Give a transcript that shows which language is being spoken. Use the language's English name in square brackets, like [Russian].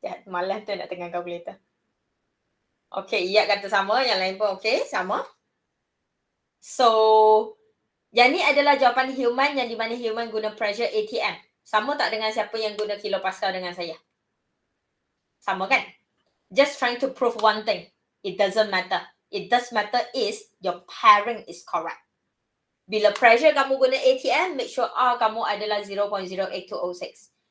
[Malay] Malas tu nak tengah calculator. Okay, Iyat kata sama, yang lain pun okay, sama. So, yang ni adalah jawapan Human yang di mana Human guna pressure ATM. Sama tak dengan siapa yang guna kilopascal dengan saya? Sama kan? [English] Just trying to prove one thing. It doesn't matter. It does matter is your pairing is correct. [Malay] Bila pressure kamu guna ATM, make sure R kamu adalah 0.08206.